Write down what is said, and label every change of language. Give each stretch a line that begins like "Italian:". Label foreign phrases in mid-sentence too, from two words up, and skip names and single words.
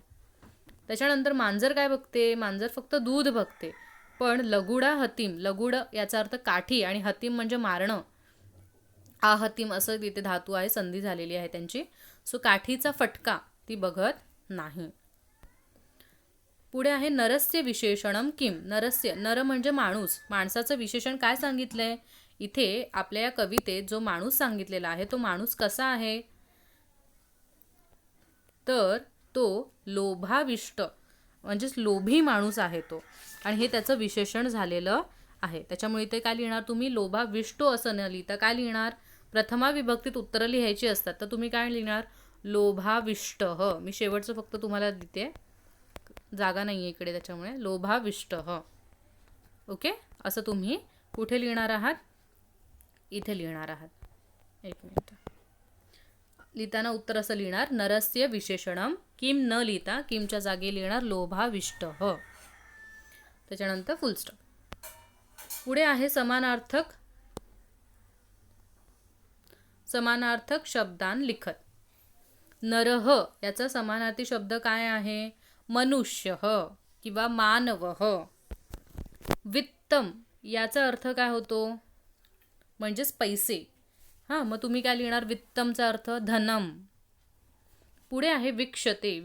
Marathi: त्याच्यानंतर मांजर काय बघते? मांजर फक्त दूध बघते, पण
Sanskrit: लगुडा हतीम,
Marathi: लगुड याचा अर्थ काठी आणि हतीम म्हणजे मारणं. आहतीम असं तिथे धातू आहे, संधी झालेली आहे त्यांची. सो काठीचा फटका ती बघत नाही.
Sanskrit: पुढे आहे नरस्य विशेषणम किम.
Marathi: नरस्य, नर म्हणजे माणूस, माणसाचं विशेषण काय सांगितलंय इथे आपल्या या कवितेत? जो माणूस सांगितलेला आहे तो माणूस कसा आहे? तर तो लोभाविष्ट म्हणजेच लोभी माणूस आहे तो, आणि हे त्याचं विशेषण झालेलं आहे. त्याच्यामुळे इथे काय लिहिणार तुम्ही? लोभाविष्टो असं न लिहिता काय लिहिणार? प्रथमा विभक्तीत उत्तरं लिहायची असतात, तर तुम्ही काय लिहिणार? लोभाविष्ट. मी शेवटचं फक्त तुम्हाला देते, जागा नाही आहे इकडे, त्याच्यामुळे लोभाविष्ट. ओके, असं तुम्ही कुठे लिहिणार आहात? इथे लिहिणार आहात. एक मिनिट. लिहिताना उत्तर असं लिहिणार,
Sanskrit: नरस्य विशेषणम किम
Marathi: न लिहिता किमच्या जागी लिहिणार लोभाविष्ट. त्याच्यानंतर
English: full stop.
Sanskrit: पुढे आहे समानार्थक शब्दान लिखत.
Marathi: नरह याचा समानार्थी शब्द काय आहे? मनुष्य किंवा मानव. वित्तम याचा अर्थ काय होतो? म्हणजेच पैसे. मग तुम्ही काय लिहिणार? वित्तमचा अर्थ धनम. पुढे आहे विक्षते.